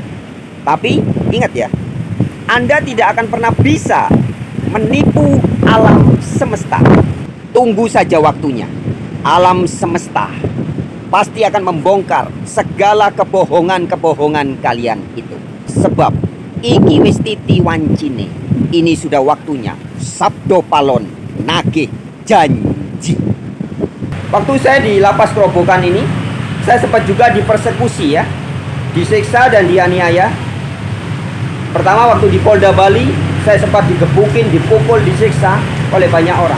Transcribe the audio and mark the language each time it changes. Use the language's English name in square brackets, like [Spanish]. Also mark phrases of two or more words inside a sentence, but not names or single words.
[Indonesian] Tapi ingat ya, Anda tidak akan pernah bisa menipu alam semesta. Tunggu saja waktunya. Alam semesta pasti akan membongkar segala kebohongan-kebohongan kalian itu. [Javanese] Sebab iki wis titi wancine. [Indonesian] Ini sudah waktunya [Javanese] sabdo palon nagih janji. [Indonesian] Waktu saya di lapas Kerobokan ini, saya sempat juga dipersekusi ya, disiksa dan dianiaya. Pertama waktu di Polda Bali, saya sempat digebukin, dipukul, disiksa oleh banyak orang.